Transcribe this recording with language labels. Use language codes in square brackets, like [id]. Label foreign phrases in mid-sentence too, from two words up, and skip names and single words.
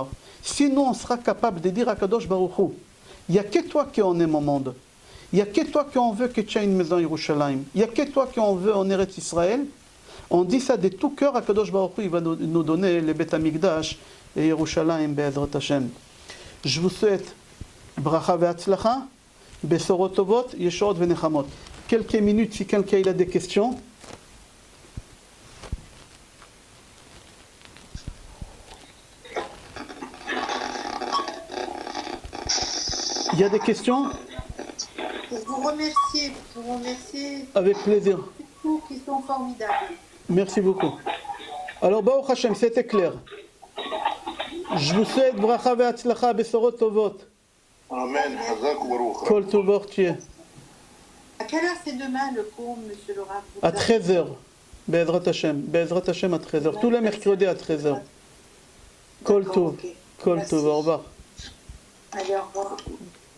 [fr] Sinon on sera capable de dire à [he] קדוש ברוך הוא, [fr] il n'y a que toi qui en aime au monde. Il n'y a que toi qui en veut que tu aies une maison à Yerushalayim. Il n'y a que toi qui en veut en Eretz Israël. On dit ça de tout cœur à [he] קדוש ברוך הוא, [fr] il va nous donner les Beth Amikdash et Yerushalayim [he] בעזרת השם. [fr] Je vous souhaite [he] ברכה והצלחה, בשורות טובות, ישועות ונחמות. [fr] Quelques minutes si quelqu'un a des questions. Il y a des questions? Pour vous remercier, Avec plaisir. tous qui sont formidables. Merci beaucoup. Alors, [he] ברוך השם, [fr] c'était clair. Je vous souhaite [he] ברכה והצלחה, בשורות טובות. אמן. חזק ברוך. כל טובות תהיה. [fr] À quelle heure c'est demain le cours, monsieur le Rav? À 13h. [he] בעזרת השם. בעזרת השם [fr] à 13h. Tous les mercredis à 13h. [he] כל טוב. [fr] Ok. [he] Kol [fr] Merci. tov. Au revoir. Allez, au revoir.